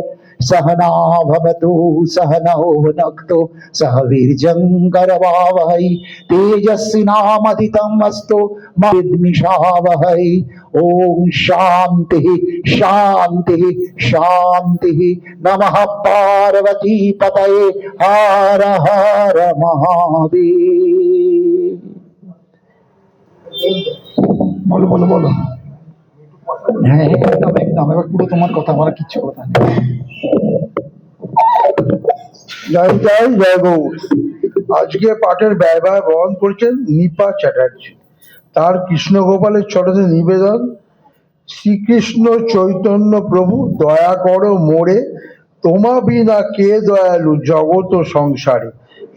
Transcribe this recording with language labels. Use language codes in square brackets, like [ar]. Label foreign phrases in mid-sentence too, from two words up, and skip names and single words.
[sa] सहना भवतु सहनौ भुनक्तु सह वीर्यं करवावहै तेजस्विनामधितमस्तु मा विद्विषावहै। ओम शांति शांति शांति। नमः पार्वती पतये, [hi] हर हर महादेव। बोलो बोलो बोलो। [bn] হ্যাঁ একদম একদম, এবার পুরো তোমার কথা, আমার কিচ্ছু কথা নেই। জয় জয় জয় গৌর। আজকে পাঠের ব্যয়ভার বহন করছেন নিপা চ্যাটার্জি। তার কৃষ্ণ গোপালের চরণে নিবেদন, শ্রীকৃষ্ণ চৈতন্য প্রভু দয়া করো মোরে, তোমা বিনা কে দয়ালু জগত সংসারে।